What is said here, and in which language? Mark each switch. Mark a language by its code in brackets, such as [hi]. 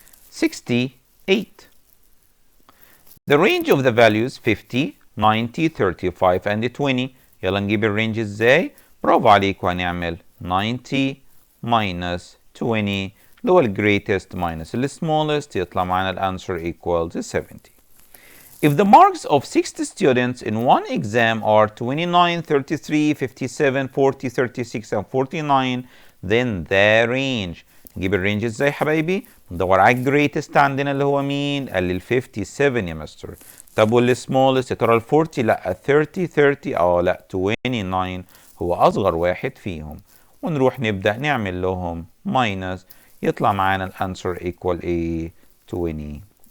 [en] 68. The range of the values 50, 90, 35 and 20. [ar] يلا نجيب الرينج ازاي؟ برافو عليكم، هنعمل 90 minus 20 اللي هو [en] greatest minus the smallest [ar] يطلع معانا الانسر [en] equals 70. If the marks of 60 students in one exam are 29, 33, 57, 40, 36 and 49 then the range. [ar] نجيب الرينج ازاي حبايبي؟ ندور على الجريتست عندنا اللي هو مين؟ قال لي ال 57 يا مستر. طب والسمولست يا ترى ال 40؟ لا 30 30 لا 29 هو أصغر واحد فيهم، ونروح نبدأ نعمل لهم minus، يطلع معانا الأنسر [en] equal a 28.